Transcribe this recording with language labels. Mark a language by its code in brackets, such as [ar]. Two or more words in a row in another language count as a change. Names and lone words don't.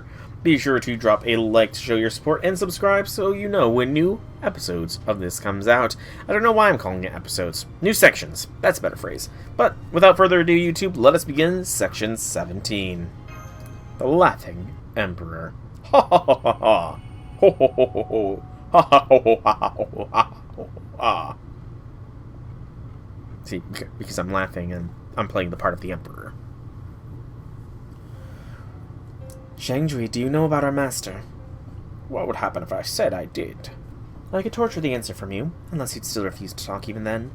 [en] Be sure to drop a like to show your support and subscribe so you know when new episodes of this comes out. I don't know why I'm calling it episodes. New sections. That's a better phrase. But without further ado, YouTube, let us begin Section 17. The Laughing Emperor. Ha ha ha ha ha. Ho ho ho ho ho. Ha ha ho ho ha ho ha ho ha. See, because I'm laughing and I'm playing the part of the Emperor. Zhangzhui, do you know about our master? What would happen if I said I did? I could torture the answer from you, unless you'd still refuse to talk even then.